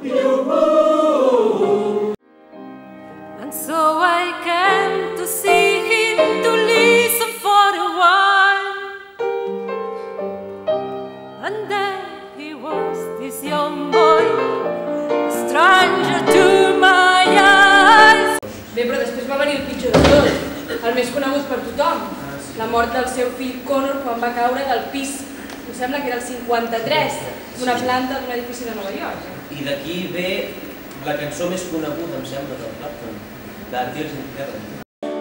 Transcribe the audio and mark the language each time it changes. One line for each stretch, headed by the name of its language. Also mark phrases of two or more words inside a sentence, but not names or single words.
English: And so I came to see him, to listen for a while. And there he was, this young boy, a stranger to my eyes.
Catalan: Bé, però després va venir el pitjor de tot, el més conegut per tothom. La mort del seu fill Connor quan va caure del pis, em sembla que era el 53, d'una planta d'un edifici de Nova York. I d'aquí ve la cançó més coneguda, em sembla, del Clapton, de Tears in Heaven.